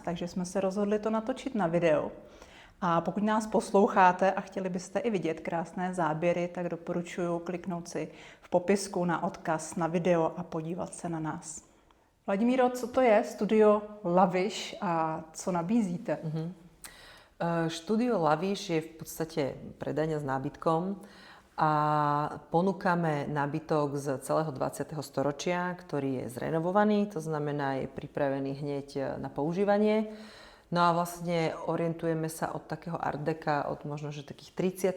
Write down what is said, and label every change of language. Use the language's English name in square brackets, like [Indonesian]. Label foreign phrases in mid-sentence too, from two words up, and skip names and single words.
[Czech] Takže jsme se rozhodli to natočit na video. A pokud nás posloucháte a chtěli byste i vidět krásné záběry, tak doporučuji kliknout si v popisku na odkaz na video a podívat se na nás. Vladimíro, co to je studio Lavish a co nabízíte? [Slovak] Studio Lavish je v podstate predajňa s nábytkom a ponúkame nábytok z celého 20. storočia, ktorý je zrenovovaný, to znamená je pripravený hneď na používanie. No a vlastne orientujeme sa od takého art deca, od možno že takých 30.